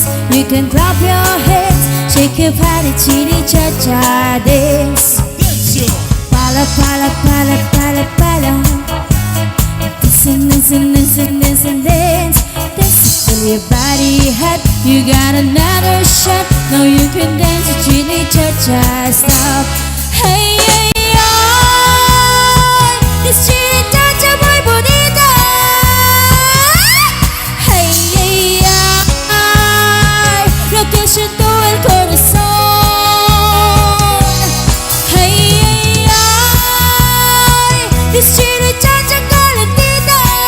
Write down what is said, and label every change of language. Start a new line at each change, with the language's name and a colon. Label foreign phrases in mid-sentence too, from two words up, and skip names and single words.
English: You can clap your hands, shake your body, chitty cha cha dance. Pala pala pala pala pala. Listen, listen, listen, listen, dance. Dance till your body hot. You got another shot. Now you can dance the chitty cha cha stop. Hey, hey, oh, this chitty cha cha
Spanish: muy bonita. Que siento el corazón.
English: Hey, ay, ay, this chili chacha calentita.